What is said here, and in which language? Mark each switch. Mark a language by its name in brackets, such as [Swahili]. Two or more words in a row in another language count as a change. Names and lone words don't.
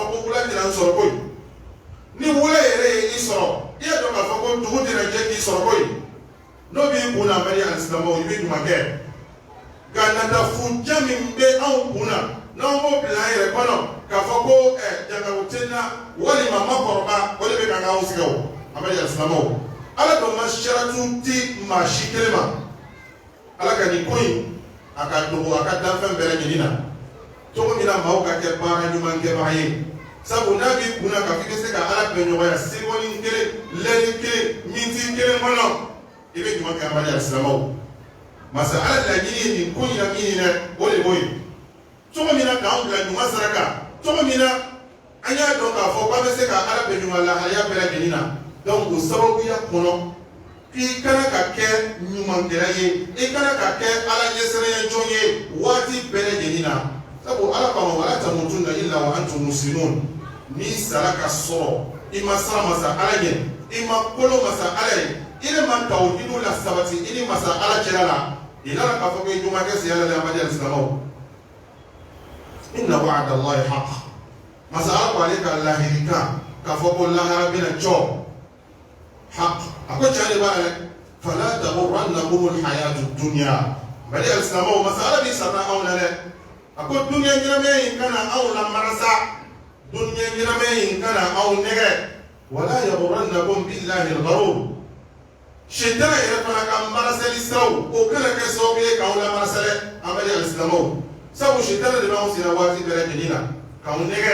[Bambara] ko wula tɛna n sɔrɔ koyi ni wula yɛrɛ ye i sɔrɔ i y'a dɔn k'a fɔ ko dugu tɛna jɛ k'i sɔrɔ koyi n'o b'i kunna Amadu alisilamaw i bɛ ɲuman kɛ nka natafuja min bɛ anw kunna n'anw b'o bila an yɛrɛ kɔnɔ k'a fɔ ko jangaru tɛ n na walima makɔrɔba o de bɛ ka k'anw sɛgɛn o Amadu alisilamaw ala dɔn ma saratu di maa si kelen ma ala ka nin ko in aka dogo aka danfɛn bɛɛ lajɛlen na cogo min na maaw ka kɛ baara ɲuman kɛbaga ye sabu n'a b'i kunna k'a fɔ i bɛ se ka ala bɛn ɲɔgɔnya sekonin kelen lɛni kelen miniti kelen kɔnɔ i bɛ ɲuman kɛ an bali alisilamɛw masa ala laɲini ye nin ko in na min ye dɛ o de b'o ye cogo min na k'an bila ɲuman sira kan cogo min na an y'a dɔn k'a fɔ k'an bɛ se ka ala bɛn ɲuman lahalaya bɛɛ lajɛlen na donc o sababuya kɔnɔ i kana ka kɛ ɲumankɛla ye i kana ka kɛ ala ɲɛsiranya jɔn ye waati bɛɛ lajɛlen na sabu ala kama [Arabic] ولا تموتن إلا وأنتم مسلمون [Bambara] ni sara ka sɔrɔ i ma sara masa ala ɲɛ i ma kolo masa ala ye i ni ma tawhidu la sabati i ni masa ala cɛla la i nana k'a fɔ ko i ɲuman kɛ siya la amadi alisilamɛw [Arabic] إن وعد الله حق [Bambara] masa ala ko ale ka lahiri kan k'a fɔ ko lahara bɛna jɔ haq a ko tiɲɛ de b'a la [Arabic] فلا تغرنكم الحياة الدنيا [Bambara] bari alisilamɛw masa ala b'i sara anw na dɛ a ko dunya ɲɛnamɛ in kana anw lamarasa dunya ɲɛnamɛ in kana anw nɛgɛ [Arabic] ولا يغرنكم بالله الغرور [Bambara] shetana yɛrɛ fana ka marasali siraw o kana kɛ sababu ye k'anw lamarasa dɛ an bali alisilamɛw sabu shetana de b'anw sera waati bɛɛ lajɛlen na k'anw nɛgɛ